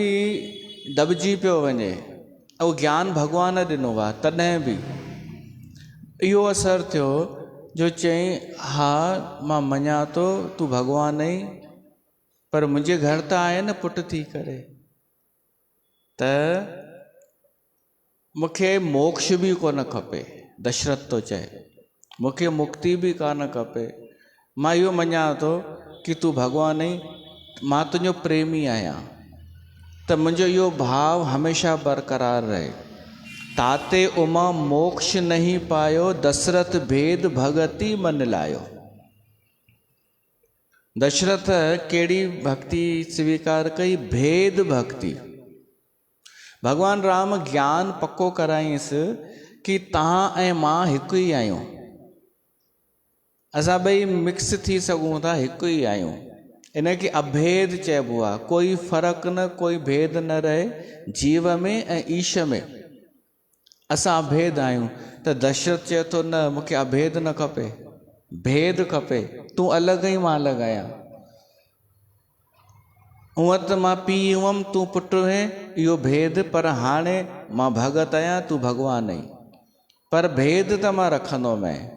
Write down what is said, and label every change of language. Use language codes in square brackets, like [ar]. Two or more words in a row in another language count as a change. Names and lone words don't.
[sd] दॿिजी पियो वञे, ऐं ज्ञान भॻवान ॾिनो आहे, तॾहिं बि इहो असरु थियो जो चई, हा मां मञां थो तूं भॻवानु आहीं, पर मुंहिंजे घर त आहे न पुटु थी करे, त मूंखे मोक्ष बि कोन खपे। दशरथ तो चए, मूंखे मुक्ति बि कान खपे, मां इहो मञां थो कि तूं भॻवानु आहीं, मां तुंहिंजो प्रेमी आहियां, त मुंहिंजो इहो भाव हमेशह बरक़रार रहे। [awa] ताते उमा मोक्ष नहीं पायो, दशरथ भेद भगति मन लायो। [sd] दशरथ कहिड़ी भक्ति स्वीकार कई? भेद भक्ति। भॻवान राम ज्ञान पक्को कराईंसि कि तव्हां ऐं मां हिकु ई आहियूं, असां ॿई मिक्स थी सघूं था, हिकु ई आहियूं। इन खे अभेद चइबो आहे, कोई फ़र्क़ु न, कोई भेद न रहे जीव में ऐं ईश में, असां अभेद आहियूं। त दशरथ चए थो, न मूंखे अभेद न खपे, भेद खपे, तूं अलॻि आहीं मां अलॻि आहियां। हूअं त मां पीउ हुअमि तूं पुटु आहे, इहो भेद, पर हाणे मां भगत आहियां तूं भॻवानु आहीं, पर भेद त मां रखंदोमांइ।